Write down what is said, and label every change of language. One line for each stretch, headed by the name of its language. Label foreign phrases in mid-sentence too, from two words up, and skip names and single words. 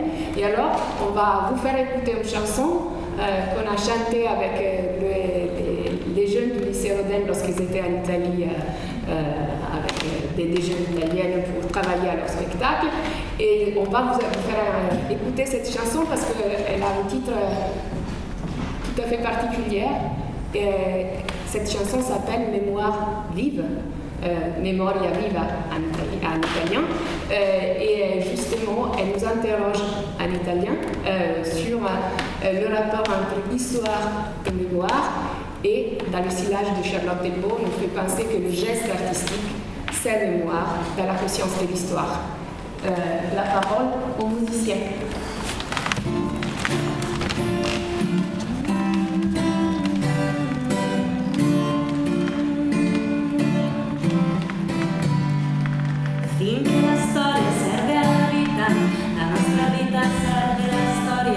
French: Et alors, on va vous faire écouter une chanson qu'on a chantée avec les jeunes du lycée Rodin lorsqu'ils étaient en Italie avec des jeunes italiennes pour travailler à leur spectacle. Et on va vous faire écouter cette chanson parce qu'elle a un titre tout à fait particulier. Et cette chanson s'appelle Mémoire vive,
Italian: Memoria viva
French: en italien. Et justement, elle nous interroge en italien sur le rapport entre histoire et mémoire. Et dans le sillage de Charlotte Delbo, on nous fait penser que le geste artistique, c'est mémoire dans la conscience de l'histoire. La parole aux musiciens.
Italian: Finché la storia serve alla vita, la nostra vita serve alla storia.